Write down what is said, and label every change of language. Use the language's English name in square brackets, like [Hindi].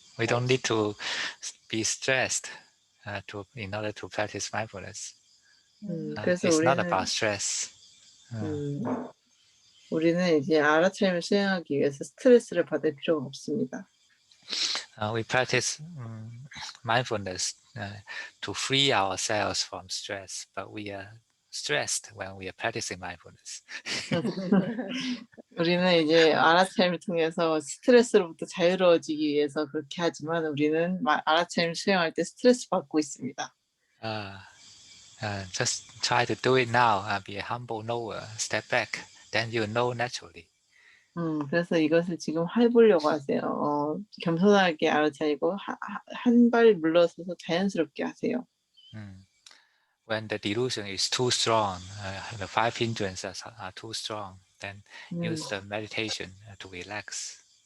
[English] We don't need to be stressed in order to practice mindfulness. [Korean] 그래서 [English] It's not about stress. [Korean] 우리는 이제 알아차림을 수행하기 위해서 스트레스를 받을 필요가 없습니다. [English] We practice mindfulness to free ourselves from stress, but we are stressed when we are practicing mindfulness. [Korean] 우리는 이제 알아차림을 통해서 스트레스로부터 자유로워지기 위해서 그렇게 하지만 우리는 알아차림을 수행할 때 스트레스 받고 있습니다. [English] Just try to do it now. Be a humble knower. Step back. Then you know naturally. [Korean] 그래서 이것을 지금 해보려고 하세요. 겸손하게 알아차리고 한 발 물러서서 자연스럽게 하세요. [English] When the delusion is too strong, the five hindrances are too strong, then use the meditation to relax.